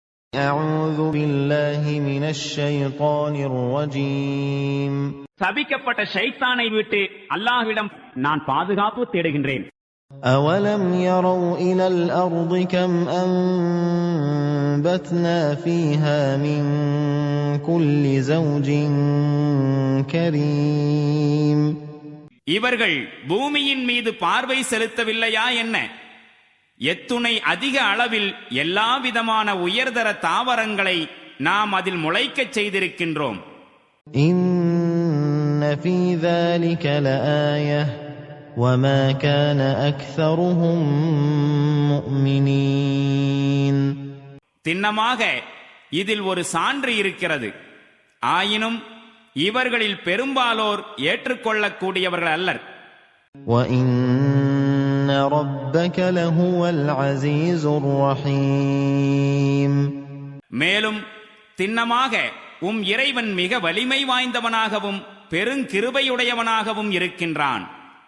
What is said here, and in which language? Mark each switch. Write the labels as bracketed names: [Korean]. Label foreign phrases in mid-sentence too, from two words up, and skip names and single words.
[Arabic] أعوذ بالله من الشيطان الرجيم. [Tamil] சபிக்கப்பட்ட ஷைத்தானை விட்டு அல்லாஹ்விடம் நான் பாதுகாப்பு தேடுகின்றேன். [Arabic] أولم يروا إلى الأرض كم أنبتنا فيها من كل زوج كريم. [Tamil] இவர்கள் பூமியின் மீது பார்வை செலுத்தவில்லையா என்ன? எத்துணை அதிக அளவில் எல்லா விதமான உயர்தர தாவரங்களை நாம் அதில் முளைக்கச் செய்திருக்கின்றோம். [Arabic] إن في ذلك لآية وما كان أكثرهم مؤمنين. [Tamil] திண்ணமாக இதில் ஒரு சான்று இருக்கிறது. ஆயினும் இவர்களில் பெரும்பாலோர் ஏற்றுக்கொள்ளக்கூடியவர்கள் அல்லர். [Arabic] وَإِنَّ رَبَّكَ لَهُوَ الْعَزِيزُ الرَّحِيمُ. [Tamil] மேலும் திண்ணமாக இறைவன் மிக வலிமை வாய்ந்தவனாகவும் பெருங்கிருபையுடையவனாகவும் இருக்கின்றான்.